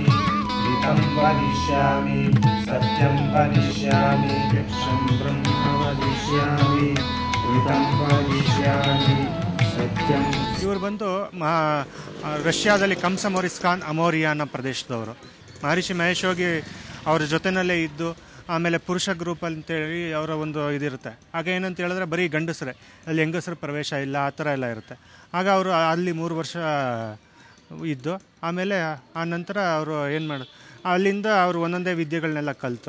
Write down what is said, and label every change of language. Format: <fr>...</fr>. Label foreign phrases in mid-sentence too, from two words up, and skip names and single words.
<sa>हितं वदिष्यामि सत्यं वदिष्यामि यक्षं ब्रह्म वदिष्यामि हितं वदिष्यामि सत्यं.</sa> <kn>ಇವರು ಬಂದು ರಷ್ಯಾದಲ್ಲಿ ಕಂಸಮೋರಿಸ್ಖಾನ್ ಅಮೋರಿಯಾ ಅನ್ನೋ ಪ್ರದೇಶದವರು. ಮಹರ್ಷಿ ಮಹೇಶ್ ಯೋಗಿ ಅವ್ರ ಜೊತೆಯಲ್ಲೇ ಇದ್ದು, ಆಮೇಲೆ ಪುರುಷ ಗ್ರೂಪ್ ಅಂತೇಳಿ ಅವರ ಒಂದು ಇದಿರುತ್ತೆ. ಆಗ ಏನಂತ ಹೇಳಿದ್ರೆ ಬರೀ ಗಂಡಸರೇ, ಅಲ್ಲಿ ಹೆಂಗಸರ ಪ್ರವೇಶ ಇಲ್ಲ, ಆ ಥರ ಎಲ್ಲ ಇರುತ್ತೆ. ಆಗ ಅವರು ಅಲ್ಲಿ 3 ವರ್ಷ ಇದ್ದು, ಆಮೇಲೆ ಆ ನಂತರ ಅವರು ಏನು ಮಾಡೋದು, ಅಲ್ಲಿಂದ ಅವರು ಒಂದೊಂದೇ ವಿದ್ಯೆಗಳನ್ನೆಲ್ಲ ಕಲಿತು</kn>